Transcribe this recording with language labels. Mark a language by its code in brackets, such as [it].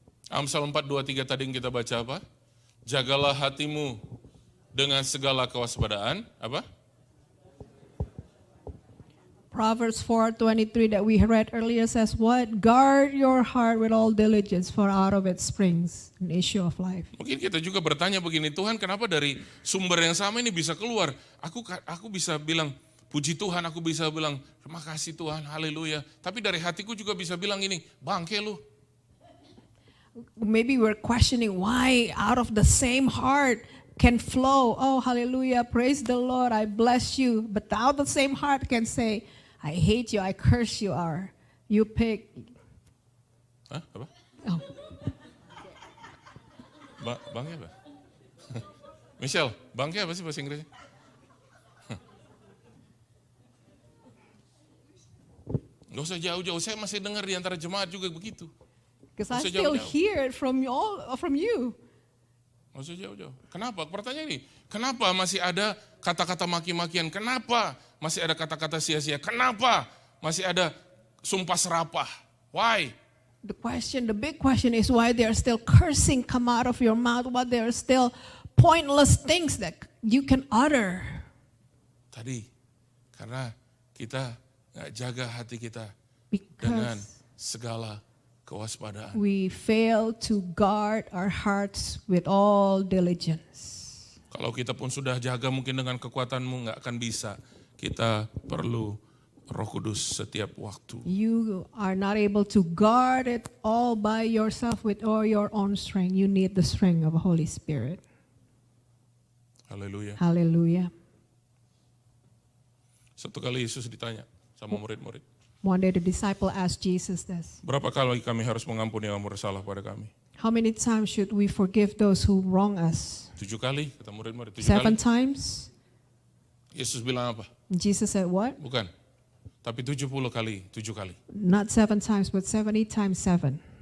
[id] Amsal 4:2-3 tadi yang kita baca apa? Jagalah hatimu dengan segala kewaspadaan. Apa? [en] Proverbs 4:23 that we read earlier says what? Guard your heart with all diligence, for out of it springs an issue of life. [id] Mungkin kita juga bertanya begini, Tuhan kenapa dari sumber yang sama ini bisa keluar? Aku bisa bilang, puji Tuhan, aku bisa bilang, terima kasih Tuhan, haleluya. Tapi dari hatiku juga bisa bilang ini, bangke lu. [en] Maybe we're questioning why out of the same heart can flow. Oh, hallelujah, praise the Lord, I bless you. But now the same heart can say, I hate you, I curse you, or you pig. [id] Hah? Apa? Oh. Bangke apa? Michelle, bangke apa sih bahasa Inggrisnya? Gak usah jauh-jauh, saya masih dengar di antara jemaat juga begitu. [en] Because I [id] Masih [en] still [id] jauh-jauh. [en] hear it from you. [id] Gak usah jauh-jauh. Kenapa? Pertanyaan ini, kenapa masih ada kata-kata maki-makian? Kenapa masih ada kata-kata sia-sia? Kenapa masih ada sumpah serapah? [en] Why? The big question is why there are still cursing come out of your mouth, why there are still pointless things that you can utter. [id] Tadi, karena kita gak jaga hati kita dengan [en] Because [id] segala kewaspadaan. [en] we fail to guard our hearts with all diligence. [id] Kalau kita pun sudah jaga mungkin dengan kekuatanmu gak akan bisa. Kita perlu Roh Kudus setiap waktu. [en] You are not able to guard it all by yourself with all your own strength. You need the strength of the Holy Spirit. [id] Haleluya. [en] Hallelujah. [id] Satu kali Yesus ditanya sama murid-murid. [en] One day the disciple asked Jesus this. [id] Berapa kali kami harus mengampuni yang bersalah pada kami? [en] How many times should we forgive those who wrong us? [id] 7 kali, kata murid-murid. 7 7 kali. [en] times? [id] Yesus bilang apa? [en] Jesus said what? [id] Bukan. Tapi 70 kali, 7 kali. [en] Not 7 times, but 70 times 7.